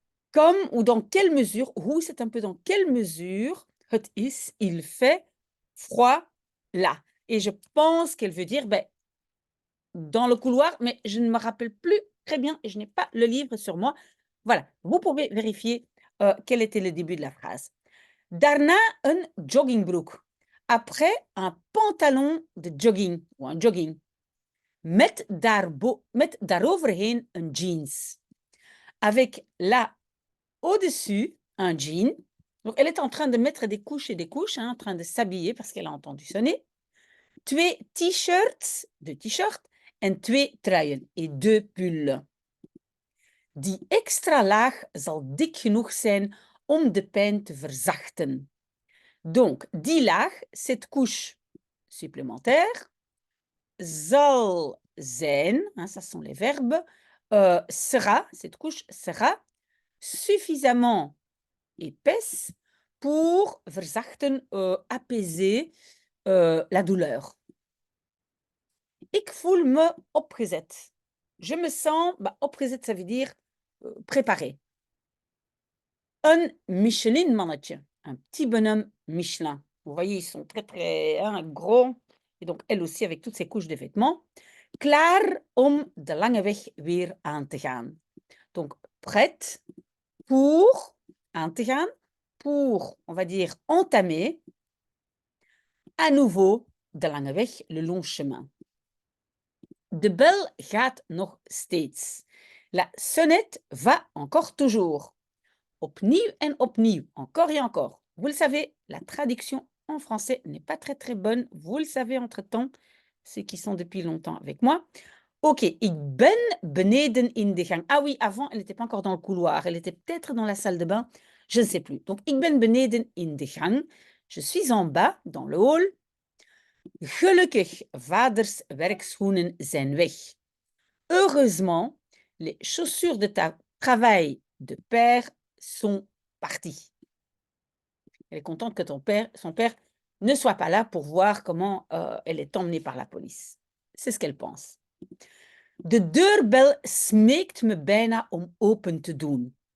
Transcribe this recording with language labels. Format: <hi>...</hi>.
<fr>Comme ou dans quelle mesure, hoe c'est un peu dans quelle mesure</fr> <nl>het is,</nl> <fr>il fait froid là. Et je pense qu'elle veut dire dans le couloir, mais je ne me rappelle plus très bien et je n'ai pas le livre sur moi. Voilà, vous pouvez vérifier quel était le début de la phrase.</fr> <nl>Daarna een joggingbroek.</nl> <fr>Après, un pantalon de jogging ou un jogging.</fr> <nl>Met daaroverheen een jeans.</nl> <fr>Avec là, au-dessus, un jean. Donc, elle est en train de mettre des couches et des couches, hein, en train de s'habiller parce qu'elle a entendu sonner.</fr> <nl>Twee t-shirts,</nl> <fr>deux t-shirts,</fr> <nl>en twee truien</nl> <fr>et deux pulls.</fr> <nl>Die extra laag zal dik genoeg zijn om de pijn te verzachten.</nl> <fr>Donc,</fr> <nl>die laag,</nl> <fr>cette couche supplémentaire,</fr> <nl>zal zijn,</nl> <fr>hein, ça sont les verbes, sera, cette couche sera suffisamment épaisse pour verzachten, apaiser la douleur.</fr> <nl>Ik voel me opgezet.</nl> <fr>Je me sens, opgezet, ça veut dire préparé. Un Michelin-mannetje, un petit bonhomme Michelin. Vous voyez, ils sont très, très gros. Et donc, elle aussi, avec toutes ses couches de vêtements.</fr> <nl>Klaar om de lange weg weer aan te gaan.</nl> <fr>Donc, prête pour</fr> <nl>aan te gaan,</nl> <fr>pour, on va dire, entamer à nouveau</fr> <nl>de lange weg,</nl> <fr>le long chemin.</fr> <nl>De bel gaat nog steeds.</nl> <fr>La sonnette va encore toujours.</fr> <nl>Opnieuw en opnieuw,</nl> <fr>encore et encore. Vous le savez, la traduction en français n'est pas très très bonne. Vous le savez entre-temps, ceux qui sont depuis longtemps avec moi. Ok,</fr> <nl>ik ben beneden in de gang.</nl> <fr>Ah oui, avant, elle n'était pas encore dans le couloir. Elle était peut-être dans la salle de bain. Je ne sais plus. Donc,</fr> <nl>ik ben beneden in de gang.</nl> <fr>Je suis en bas, dans le hall.</fr> <nl>Gelukkig, vaders werkschoenen zijn weg.</nl> <fr>Heureusement, les chaussures de travail de père sont parties. Elle est contente que son père ne soit pas là pour voir comment elle est emmenée par la police. C'est ce qu'elle pense.</fr> <nl>De deurbel smeekt me bijna om open te doen.</nl>